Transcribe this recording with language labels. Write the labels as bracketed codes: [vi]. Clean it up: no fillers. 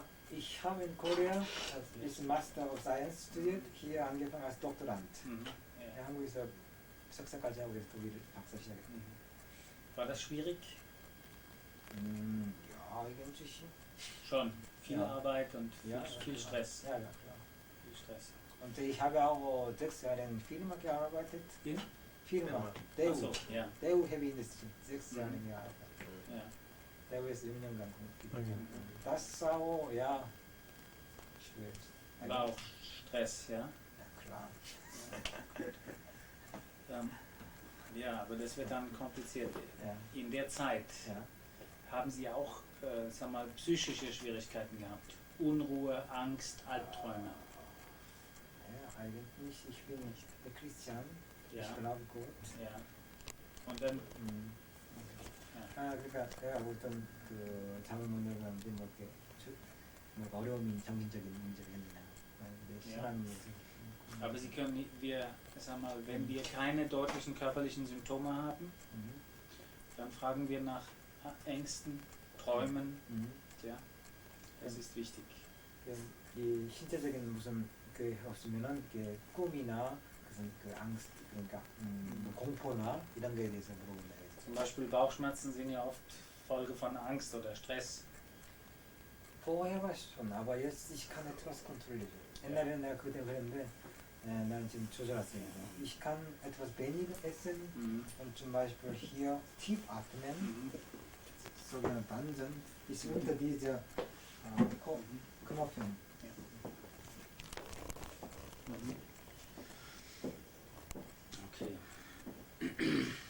[de] Ich habe in Korea ist Master of Science studiert, hier angefangen als Doktorand. Ja. [ko] 한국에서 석사까지 하고 그래서 독일 박사 시작했어요. [de] War das schwierig? Ja, eigentlich Schon. Viel Ja. Arbeit und Ja, viel Stress. Ja, ja, klar. Viel Stress. Und ich habe auch 6 Jahre in Firma gearbeitet. In? Firma. Ach Daewoo. so, ja. Daewoo Heavy Industry. 6 Jahre gearbeitet. ja. [ko] Daewoo에서 6년간 [de] Okay. Das auch, ja, schwierig. War auch Stress, ja? Ja, klar. Ja, aber das wird dann kompliziert. Ja, In der Zeit ja. haben Sie auch, sag mal, psychische Schwierigkeiten gehabt. Unruhe, Angst, Albträume. Ja, eigentlich, ich bin nicht der Christian. Ja. Ich glaube Gott. Ja. Und dann, [ko] 그러니까 내가 어떤 그 잠을 못 자는 사람들이 뭐 이렇게 뭐 어려움이 정신적인 문제가 있느냐. 내 [de] Ja. [ko] 사람이 [de] aber Sie können, sag mal, wenn wir keine deutlichen körperlichen Symptome haben, dann fragen wir nach Ängsten, Träumen. Ja, das ist wichtig. [ko] 이 신체적인 무슨 그 없으면은 이렇게 꿈이나 무슨 그 angst 그러니까 뭐 공포나 이런 거에 대해서 물어본다. [de] Zum Beispiel Bauchschmerzen sind ja oft Folge von Angst oder Stress. vorher war es schon, aber jetzt ich kann etwas kontrollieren. [ko] 옛날에는 내가 그때 그랬는데 나는 지금 조절했어요. [de] Ich kann etwas weniger essen und zum Beispiel hier tief atmen. sogenannte Bansen ist unter dieser Knopfen. Okay.